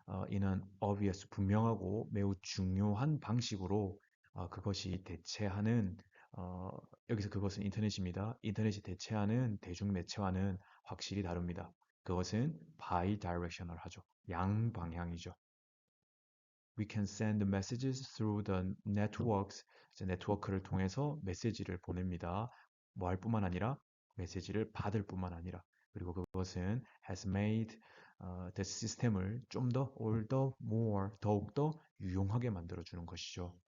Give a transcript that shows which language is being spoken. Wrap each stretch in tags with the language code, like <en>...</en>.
<ko>이는 obvious, 분명하고 매우 중요한 방식으로 그것이 대체하는 어, 여기서 그것은 인터넷입니다. 인터넷이 대체하는 대중매체와는 확실히 다릅니다. 그것은 bidirectional 하죠. 양방향이죠.</ko> <en>We can send messages through the networks.</en> <ko>이제 네트워크를 통해서 메시지를 보냅니다. 뭐 할 뿐만 아니라 메시지를 받을 뿐만 아니라 그리고 그것은</ko> <en>has made the</en> <ko>시스템을 좀 더</ko> <en>all the more</en> <ko>더욱더 유용하게 만들어 주는 것이죠.</ko>